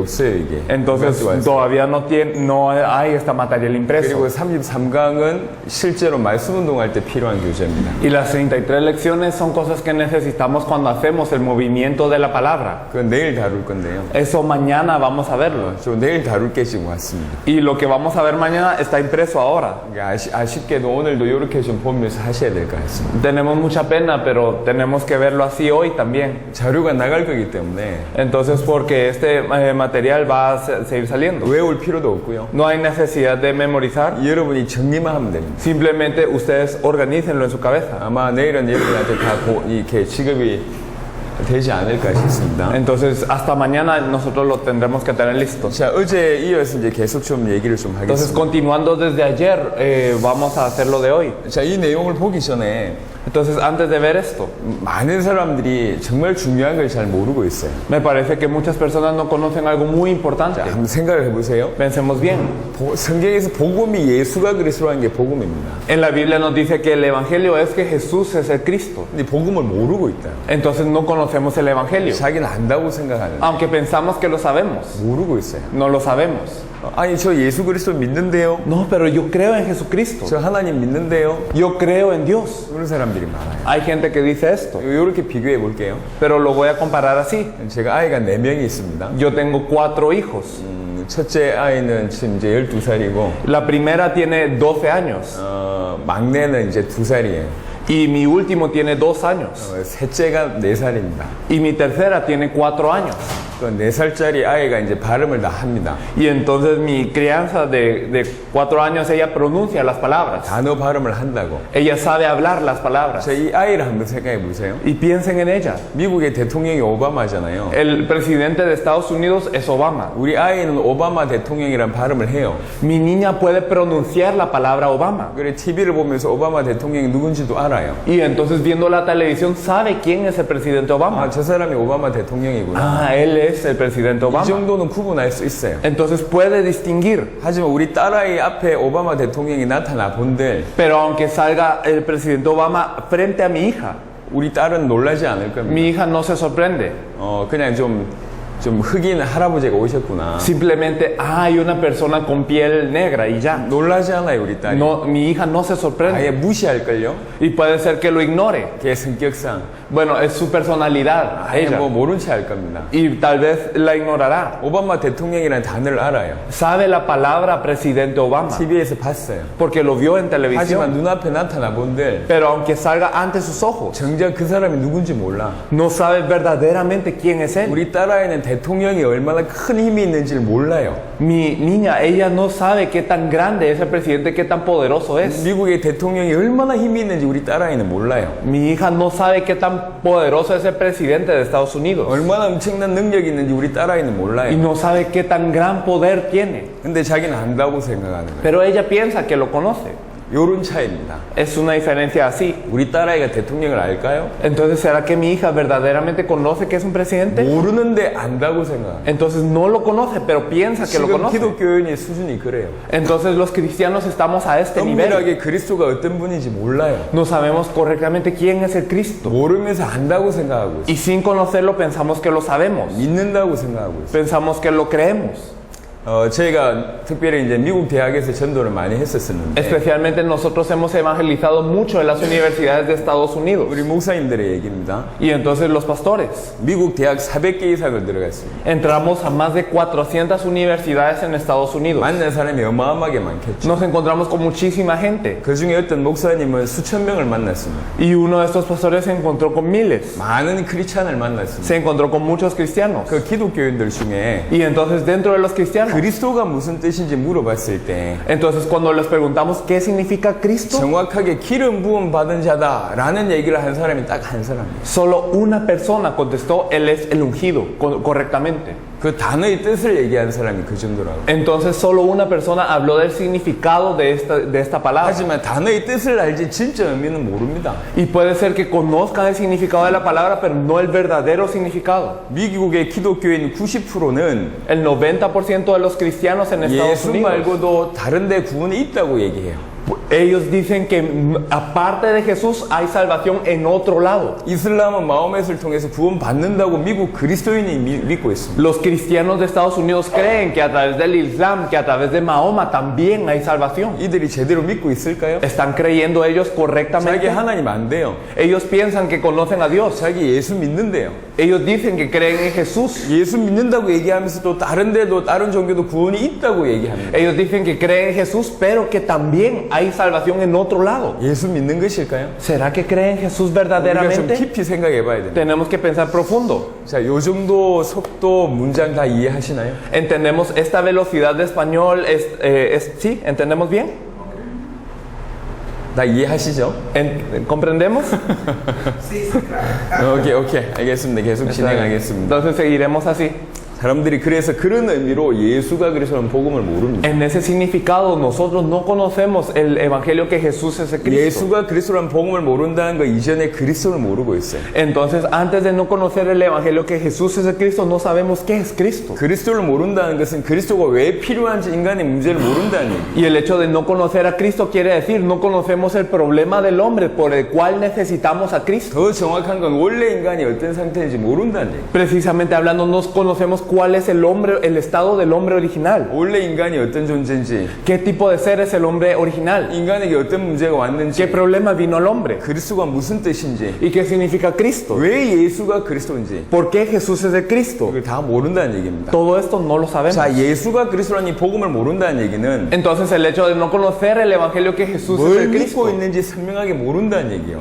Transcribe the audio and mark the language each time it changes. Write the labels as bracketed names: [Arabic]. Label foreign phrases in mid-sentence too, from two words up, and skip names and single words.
[Korean] 없어요, 이게. [Spanish] Entonces todavía no hay esta material impreso. [Korean] 그리고 33강은 실제로 말씀 운동할 때 필요한 교재입니다. [Spanish] Y las 33 lecciones son cosas que necesitamos cuando hacemos el movimiento de la palabra. [Korean] 그건 내일 다룰 건데요. [Spanish] Eso mañana vamos a verlo. [Korean] 저 내일 다룰 게 지금 왔습니다. [Spanish] Y lo que vamos a ver mañana está impreso ahora. [Korean] 아쉽게도 오늘도 이렇게 좀 보면서 하셔야 될 것 같습니다. [Spanish] Tenemos mucha pena, pero tenemos que verlo así hoy también. [Korean] 자료가 나갈 거기 때문에 [Spanish] Entonces, porque este material va a seguir saliendo. [Korean] 외울 필요도 없고요. [Spanish] No hay necesidad de memorizar. [Korean] 여러분이 정리만 하면 됩니다. [Spanish] Simplemente ustedes organícenlo en su cabeza. [Korean] 아마 내일은 여러분한테 다 이렇게 지급이 되지 않을까 싶습니다. [Spanish] Entonces, hasta mañana nosotros lo tendremos que tener listo. [Korean] 자, 어제 이어서 이제 계속 좀 얘기를 좀 [Spanish] Entonces, [Korean] 하겠습니다. [Spanish] continuando desde ayer, vamos a hacer lo de hoy. [Korean] 자, 이 내용을 보기 전에 [Spanish] Entonces, antes de ver esto, [Korean] 많은 사람들이 정말 중요한 걸 잘 모르고 있어요. [Spanish] me parece que muchas personas no conocen algo muy importante. [Korean] 자, 한번 생각을 해보세요. [Spanish] Pensemos bien. [Korean] 성경에서 복음이 예수가 그리스도라는 게 복음입니다. [Spanish] En la Biblia nos dice que el Evangelio es que Jesús es el Cristo. [Korean] 근데 복음을 모르고 있다. [Spanish] Entonces no conocemos el Evangelio. [Korean] 자기는 안다고 생각하는데 [Spanish] Aunque pensamos que lo sabemos, [Korean] 모르고 있어요. [Spanish] no lo sabemos. [Korean] 아니 저 예수 그리스도 믿는데요. [Spanish] No, pero yo creo en Jesucristo. [Korean] 저 하나님 믿는데요. [Spanish] Yo creo en Dios. [Korean] 그런 사람들이 많아요. [Spanish] Hay gente que dice esto, [Korean] 이렇게 비교해 볼게요. [Spanish] pero lo voy a comparar así. [Korean] 제가 아이가 4명이 있습니다. [Spanish] Yo tengo 4 hijos. [Korean] 첫째 아이는 지금 이제 12살이고 [Spanish] La primera tiene 12 años [Korean] 막내는 이제 2살이에요. [Spanish] y mi último tiene 2 años [Korean] 셋째가 4살입니다. [Spanish] y mi tercera tiene 4 años. [Korean] 그 4살짜리 아이가 이제 발음을 다 합니다. [Spanish] Y entonces mi crianza de 4 años, ella pronuncia las palabras. [Korean] 단어 발음을 한다고. [Spanish] Ella sabe hablar las palabras. [Korean] 자, 이 아이를 한번 생각해 보세요. [Spanish] Y piensen en ella. [Korean] 미국의 대통령이 오바마잖아요. [Spanish] El presidente de Estados Unidos es Obama. [Korean] 우리 아이는 오바마 대통령이란 발음을 해요. [Spanish] Mi niña puede pronunciar la palabra Obama. [Korean] 그래 TV를 보면서 오바마 대통령이 누군지도 알아요. [Spanish] Y entonces viendo la televisión sabe quién es el presidente Obama. [Korean] 아, 저 사람이 오바마 대통령이구나. [Spanish] Ah, él es el presidente [Korean] 이 [Spanish] Obama. [Korean] 정도는 구분할 수 있어요. [Spanish] Entonces puede distinguir. [Korean] 하지만 우리 딸아이 앞에 오바마 대통령이 나타나 본들 [Spanish] Pero aunque salga el presidente Obama frente a mi hija, [Korean] 우리 딸은 놀라지 않을 겁니다. [Spanish] mi hija no se sorprende. [Korean] 그냥 좀 흑인 할아버지가 오셨구나. [Spanish] Simplemente hay una persona con piel negra y ya. [Korean] 놀라지 않아요, 우리 딸이. [Spanish] No, mi hija no se [Korean] 아예 [Spanish] sorprende. [Korean] 무시할걸요? [Spanish] Y puede ser que lo ignore. [Korean] 걔 성격상. [Spanish] Bueno, es su personalidad, [Korean] 아예 [Spanish] ella. [Korean] 뭐 모른 체 할 겁니다. [Spanish] Y tal vez la ignorará. [Korean] 오바마 대통령이라는 단어를 알아요. [Spanish] Sabe la palabra presidente Obama [Korean] TV에서 봤어요. [Spanish] porque lo vio en [Korean] 하지만 [Spanish] televisión. [Korean] 눈앞에 나타나 본들 [Spanish] Pero aunque salga ante sus ojos, [Korean] 정작 그 사람이 누군지 몰라. [Spanish] no sabe verdaderamente quién es él. [Korean] 우리 딸아이는 대통령이 얼마나 큰 힘이 있는지를 몰라요. [Spanish] Mi niña, ella no sabe qué tan grande es el presidente, qué tan poderoso es. [Korean] 미국의 대통령이 얼마나 힘이 있는지 우리 딸아이는 몰라요. [Spanish] Mi hija no sabe qué tan poderoso es el presidente de Estados Unidos. [Korean] 얼마나 엄청난 능력이 있는지 우리 딸아이는 [Spanish] Y [Korean] 몰라요. [Spanish] no sabe qué tan gran poder tiene. [Korean] 근데 자기는 안다고 생각하는 거예요. [Spanish] Pero ella piensa que lo conoce. [Korean] 요런 차이입니다. [Spanish] Es una diferencia así. [Korean] 우리 딸아이가 대통령을 알까요? [Spanish] Entonces, ¿será que mi hija verdaderamente conoce que es un presidente? [Korean] 모르는데 안다고 생각합니다. [Spanish] Entonces no lo conoce, pero piensa que lo [Korean] 지금 [Spanish] conoce. [Korean] 기독교인의 수준이 그래요. [Spanish] Entonces los cristianos estamos a este nivel. [Korean] 엄밀하게 그리스도가 어떤 분인지 몰라요. [Spanish] No sabemos correctamente quién es el Cristo. [Korean] 모르면서 안다고 생각하고 있어요. [Spanish] Y sin conocerlo pensamos que lo sabemos. [Korean] 믿는다고 생각하고 있어요. [Spanish] Pensamos que lo creemos. [Korean] 저희가 특별히 이제 미국 대학에서 전도를 많이 했었는데 [Spanish] Especialmente nosotros hemos evangelizado mucho en las universidades de Estados Unidos. [Korean] 우리 목사님들의 얘기입니다. [Spanish] Y entonces los pastores. [Korean] 미국 대학 400개 이상을 들어갔습니다. [Spanish] Entramos a más de 400 universidades en Estados Unidos. [Korean] 만난 사람이 어마어마하게 많겠죠. [Spanish] Nos encontramos con muchísima gente. [Korean] 그 중에 어떤 목사님은 수천 명을 만났습니다. [Spanish] Y uno de estos pastores se encontró con miles. [Korean] 많은 크리스찬을 만났습니다. [Spanish] Se encontró con muchos cristianos. [Korean] 그 기독교인들 중에 [Spanish] Y entonces dentro de los cristianos. [Korean] 그리스도가 무슨 뜻인지 물어봤을 때 [Spanish] Entonces cuando les preguntamos qué significa Cristo, [Korean] 정확하게 기름 부음 받은 자다라는 얘기를 한 사람이 딱 한 사람이에요. [Spanish] solo una persona contestó, él es el ungido, correctamente. [Korean] 그 단어의 뜻을 얘기한 사람이 그 정도라고. [Spanish] Entonces solo una persona habló del significado de esta palabra. [Korean] 하지만 단어의 뜻을 알지 진짜 의미는 모릅니다. [Spanish] Y puede ser que conozcan el significado de la palabra, pero no el verdadero significado. [Korean] 미국의 기독교인 90%는 [Spanish] El 90% de los cristianos en Estados [Korean] 예수 [Spanish] Unidos [Korean] 말고도 다른 데 구원이 있다고 얘기해요. [Spanish] Ellos dicen que aparte de Jesús hay salvación en otro lado. [Korean] 이슬람은 마호멧을 통해서 구원받는다고 미국 그리스도인이 믿고 있습니다. [Spanish] Los cristianos de Estados Unidos creen que a través del Islam, que a través de Mahoma también hay salvación. [Korean] 이들이 제대로 믿고 있을까요? [Spanish] ¿Están creyendo ellos [Korean] 자기 [Spanish] correctamente? [Korean] 하나님 안 돼요. [Spanish] Ellos piensan que conocen a Dios. [Korean] 자기 예수 믿는데요. [Spanish] Ellos dicen que creen en Jesús. [Korean] 예수 믿는다고 얘기하면서 또 다른 데도 다른 종교도 구원이 있다고 얘기합니다. [Spanish] Ellos dicen que creen en Jesús, pero que también hay salvación en otro lado. [Korean] 예수 믿는 것일까요? [Spanish] ¿Será que creen en Jesús [Korean] 우리가 좀 [Spanish] verdaderamente? [Korean] 깊이 생각해 봐야 됩니다. [Spanish] Tenemos que pensar profundo. [Korean] 자, 요 정도 속도 문장 다 이해하시나요? [Spanish] ¿Entendemos esta velocidad de español? ¿Sí? ¿Entendemos bien? [Korean] 다 이해하시죠? [Spanish] ¿Comprendemos? [Korean] 오케이. 알겠습니다. 계속 진행하겠습니다. [Spanish] Entonces seguiremos así. [Korean] 사람들이 그래서 그런 의미로 예수가 그리스도는 복음을 모릅니다. [Spanish] En ese significado, nosotros no conocemos el evangelio que Jesús es el Cristo. [Korean] 예수가 그리스도라는 복음을 모른다는 거 이전에 그리스도를 모르고 있어요. [Spanish] Entonces, antes de no conocer el evangelio que Jesús es el Cristo, no sabemos qué es Cristo. [Korean] 그리스도를 모른다는 것은 그리스도가 왜 필요한지 인간의 문제를 모른다는 얘기예요. [Spanish] Y el hecho de no conocer a Cristo quiere decir no conocemos el problema del hombre por el cual necesitamos a Cristo. [Korean] 더 정확한 건 원래 인간이 어떤 상태인지 모른다는 얘기예요. [Spanish] Precisamente hablando, no conocemos cuál es el hombre, el estado del hombre original. [Korean] 원래 인간이 어떤 존재인지, [Spanish] ¿Qué tipo de ser es el hombre original? [Korean] 인간에게 어떤 문제가 왔는지, [Spanish] ¿Qué problema vino al hombre? [Korean] 그리스도가 무슨 뜻인지, [Spanish] ¿Y qué significa Cristo? [Korean] 왜 예수가 그리스도인지 [Spanish] ¿Por qué Jesús es el Cristo? [Korean] 그걸 다 모른다는 얘기입니다. [Spanish] Todo esto no lo sabemos. [Korean] 자, 예수가 그리스도라는 이 복음을 모른다는 얘기는 [Spanish] Entonces el hecho de no conocer el evangelio que Jesús es [Korean] 뭘 [Spanish] el [Korean] 믿고 [Spanish] Cristo [Korean] 있는지 선명하게 모른다는 얘기예요.